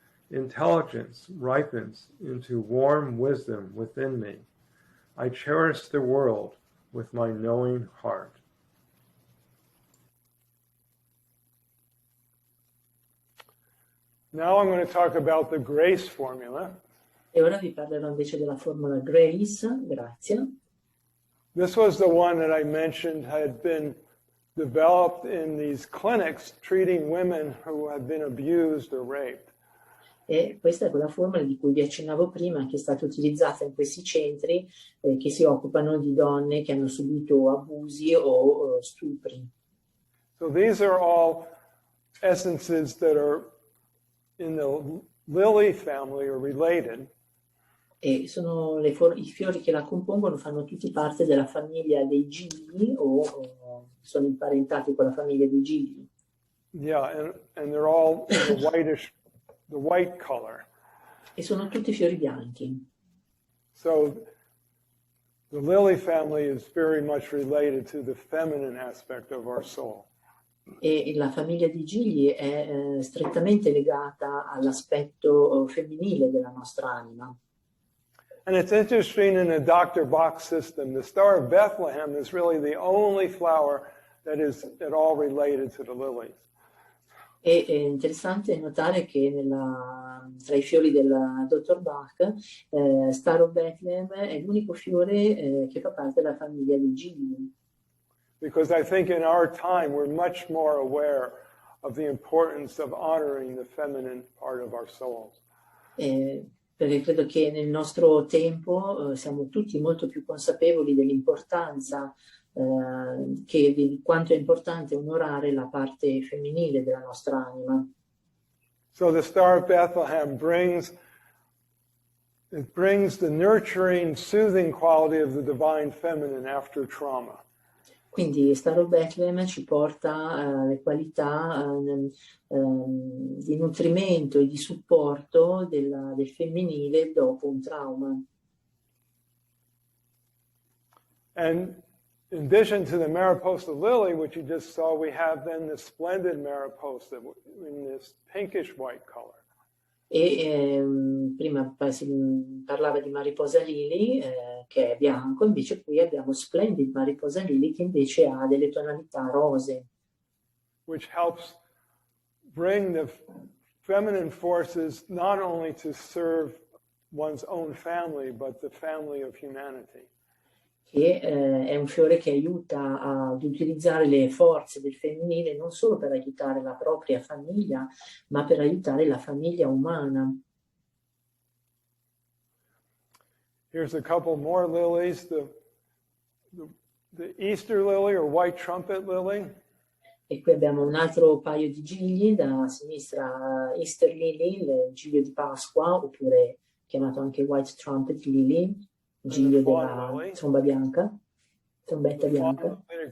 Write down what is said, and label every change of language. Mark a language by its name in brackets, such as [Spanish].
[English] Intelligence ripens into warm wisdom within me. I cherish the world with my knowing heart. Now I'm going to talk about the GRACE formula. [Italian] E ora vi parlerò invece della formula GRACE, grazie. [English] This was the one that I mentioned had been developed in these clinics treating women who had been abused or raped. [Italian] E questa è quella formula di cui vi accennavo prima, che è stata utilizzata in questi centri che si occupano di donne che hanno subito abusi o stupri. [English] So these are all essences that are in the lily family or related. [Italian] E sono i fiori che la compongono, fanno tutti parte della famiglia dei gigli o sono imparentati con la famiglia dei gigli. [English] Yeah, and they're all in the white color. [Italian] E sono tutti fiori bianchi. [English] So the lily family is very much related to the feminine aspect of our soul. [Italian] E la famiglia di gigli è strettamente legata all'aspetto femminile della nostra anima. [English] And it's interesting in the Dr. Bach system, the Star of Bethlehem is really the only flower that is at all related to the lilies. [Italian] E è interessante notare che tra i fiori del Dr. Bach, Star of Bethlehem è l'unico fiore che fa parte della famiglia dei gigli. [English] Because I think in our time we're much more aware of the importance of honoring the feminine part of our souls. [Italian] Perché credo che nel nostro tempo siamo tutti molto più consapevoli dell'importanza, di quanto è importante onorare la parte femminile della nostra anima. [English] So the Star of Bethlehem brings the nurturing, soothing quality of the divine feminine after trauma. [Italian] Quindi Star of Bethlehem ci porta le qualità di nutrimento e di supporto del femminile dopo un trauma. [English] And in addition to the Mariposa lily, which you just saw, we have then the splendid Mariposa in this pinkish white color. [Italian] E prima si parlava di Mariposa Lily, che è bianco, invece qui abbiamo Splendid Mariposa Lily che invece ha delle tonalità rose. [English] Which helps bring the feminine forces not only to serve one's own family, but the family of humanity. [Italian] Che è un fiore che aiuta ad utilizzare le forze del femminile non solo per aiutare la propria famiglia, ma per aiutare la famiglia umana. [English] Here's a couple more lilies, the Easter lily or white trumpet lily. [Italian] E qui abbiamo un altro paio di gigli, da sinistra Easter lily, il giglio di Pasqua, oppure chiamato anche white trumpet lily, giglio della tromba bianca, trombetta bianca.